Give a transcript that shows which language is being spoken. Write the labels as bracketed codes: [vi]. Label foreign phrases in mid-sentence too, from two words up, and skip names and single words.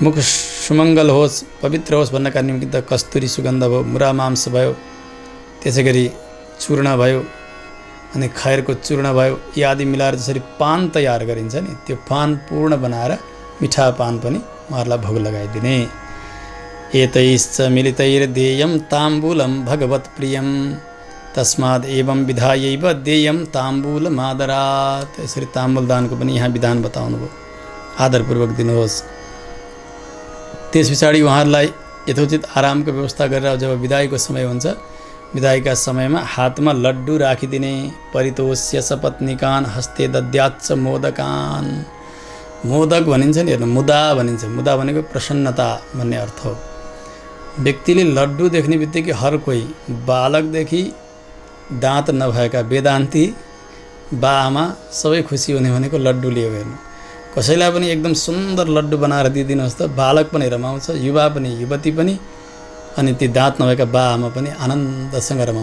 [ne] मुख सुमङ्गल होस्, पवित्र होस् भन्नका निमित्त कस्तुरी सुगन्ध भयो, मुरा मांस भयो, त्यसै गरी चूर्ण भयो, अनि खैरको चूर्ण भयो, यी आदि मिलाएर जसरी पान तयार गरिन्छ नि, त्यो पान पूर्ण बनाएर मिठा पान पनि उहाँहरूलाई भोग लगाइदिने। [sa] एतैश्च मिलितैर्देयं ताम्बूलं भगवत् प्रियं तस्माद् एवं विधायैव देयं ताम्बूलमादरात्। [ne] यसरी ताम्बूल दानको पनि यहाँ विधान बताउनु भयो, आदरपूर्वक दिनुहोस्। त्यस पछाडि उहाँहरूलाई यथोचित आरामको व्यवस्था गरेर जब विदाईको समय हुन्छ, विदाईका समयमा हातमा लड्डु राखिदिने। [sa] परितोष्य सपत्निकान् हस्ते दद्याच्च मोदकान्। [ne] मोदक भनिन्छ नि, हेर्नु मुदा भनिन्छ। मुदा भनेको प्रसन्नता भन्ने अर्थ हो। व्यक्तिले लड्डु देख्ने बित्तिकै हर कोही, बालकदेखि दाँत नभएका वेदान्ती बाआमा सबै खुसी हुने भनेको लड्डु लियो। हेर्नु, कसैलाई पनि एकदम सुन्दर लड्डु बनाएर दिइदिनुहोस् त, बालक पनि रमाउँछ, युवा पनि, युवती पनि, अनि ती दाँत नभएका बाआमा पनि आनन्दसँग रमाउँछ।